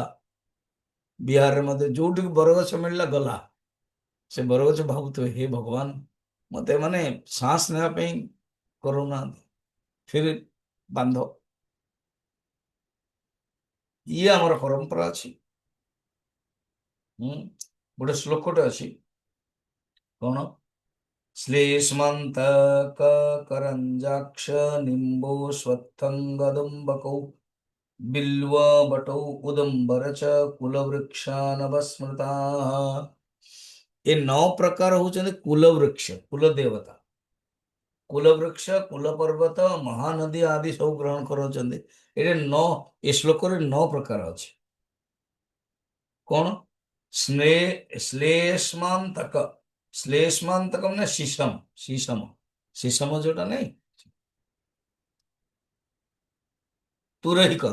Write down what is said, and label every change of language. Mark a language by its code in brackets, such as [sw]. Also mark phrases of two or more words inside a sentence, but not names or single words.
[or] ବିହାରରେ ମଧ୍ୟ ଯୋଉଠିକି ବରଗଛ ମିଳିଲା ଗଲା, ସେ ବରଗଛ ଭାବୁଥିବେ ହେ ଭଗବାନ ମତେ ମାନେ ଶ୍ୱାସ ନେବା ପାଇଁ କରୁନାହାନ୍ତି, ଫିର ବାନ୍ଧ। ଇଏ ଆମର ପରମ୍ପରା ଅଛି। ଗୋଟେ ଶ୍ଲୋକଟେ ଅଛି, କଣ? [sa] श्लेष्मन्तककरञ्जाक्ष निम्बो स्वत्थङ्गदुम्बकौ बिल्वबटौ उदुम्बर च कुलवृक्षानवस्मृताः। [or] ଏ 9 ପ୍ରକାର ହଉଛନ୍ତି କୁଲ ବୃକ୍ଷ, କୁଲ ଦେବତା। କୁଲ ବୃକ୍ଷ, କୁଲ ପର୍ବତ, ମହାନଦୀ ଆଦି ସବୁ ଗ୍ରହଣ କରାଉଛନ୍ତି। ଏ ଶ୍ଲୋକରେ 9 ପ୍ରକାର ଅଛି। କଣ? ଶ୍ଲେଷ୍ମାନ୍ତକ, ଶ୍ଲେଷ୍ମାନ୍ତକ ମାନେ ଶିଶମ ଯୋଉଟା ନାଇଁ, ତୁରହି କଣ?